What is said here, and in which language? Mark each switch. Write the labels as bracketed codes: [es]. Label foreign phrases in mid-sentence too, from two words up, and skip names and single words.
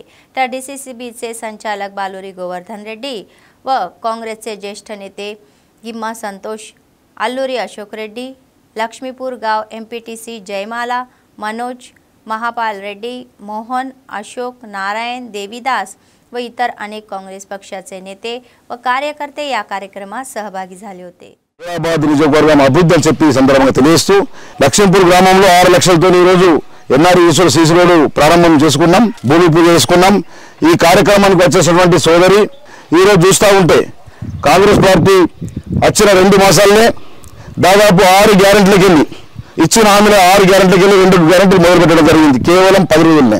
[mr] तर डीसीसीबीचे संचालक बालोरी गोवर्धन रेड्डी व काँग्रेसचे ज्येष्ठ नेते गिम्मा संतोष, अल्लूरी अशोक रेड्डी, लक्ष्मीपूर गाव एमपीटीसी जयमाला, मनोज, महापाल रेड्डी, मोहन, अशोक, नारायण, देवीदास व इतर अनेक काँग्रेस पक्षाचे नेते व कार्यकर्ते या कार्यक्रमात सहभागी झाले होते। [te] హైదరాబాద్ నియోజకవర్గం అభివృద్ధి అని చెప్పి సందర్భంగా తెలియజేస్తూ లక్ష్మీపూర్ గ్రామంలో 6 లక్షలతో ఈ రోజు ఎన్ఆర్ ఈశ్వర [en] CC road [te] ప్రారంభం చేసుకున్నాం, భూమి పూజ చేసుకున్నాం। ఈ కార్యక్రమానికి వచ్చేసినటువంటి సోదరి ఈ రోజు చూస్తూ ఉంటే కాంగ్రెస్ పార్టీ వచ్చిన 2 మాసాలనే దాదాపు 6 గ్యారెంటీలకు వెళ్ళి ఇచ్చిన హామీలో 6 గ్యారెంటీలకు వెళ్ళి 2 గ్యారెంటీలు మొదలుపెట్టడం జరిగింది కేవలం 10 రోజుల్లోనే।